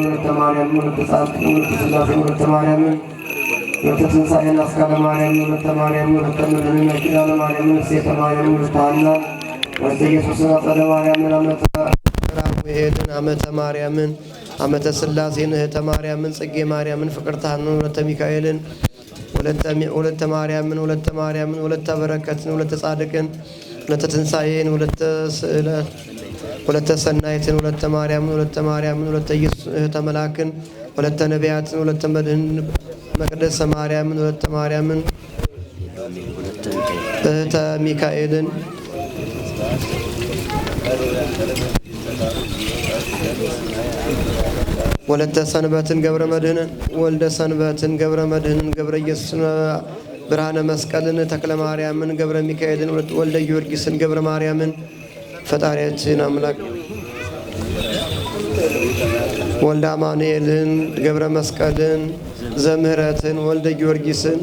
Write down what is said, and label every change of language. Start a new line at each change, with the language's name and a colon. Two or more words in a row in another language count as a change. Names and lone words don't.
Amharic: ወለተ ማርያምን ወለተ ጻድቅን ወለተ ሥላሴን ወለተ ማርያምን ወለተ ትንሣኤን አስካለ ማርያምን ወለተ ማርያምን ወለተ ምድርን ኪዳነ ማርያምን እሴተ ማርያምን ወለተ ሐናን ወለተ ኢየሱስን አጸደ ማርያምን አመተ ራጉኤልን አመተ ማርያምን አመተ ሥላሴን እህተ ማርያምን ጽጌ ማርያምን ፍቅርተ ሐናን ወለተ ሚካኤልን ወለተ ማርያምን ወለተ በረከትን ወለተ ጻድቅን ወለተ ትንሣኤን ወለተ ሰናይትን ወለተ ማርያምን ወለተ ኢየሱስ እህተ መላክን ወለተ ነቢያትን ወለተ መድህን መቅደሰ ማርያምን ወለተ ማርያምን እህተ ሚካኤልን ወለተ ሰንበትን ገብረ መድህንን ወልደ ሰንበትን ገብረ መድህንን ገብረ ኢየሱስን ብርሃነ መስቀልን ተክለ ማርያምን ገብረ ሚካኤልን ወልደ ጊዮርጊስን ገብረ ማርያምን ፈጣሪያችን አምላክ ወልደ አማኑኤልን ገብረ መስቀልን ዘምህረትን ወልደ ጊዮርጊስን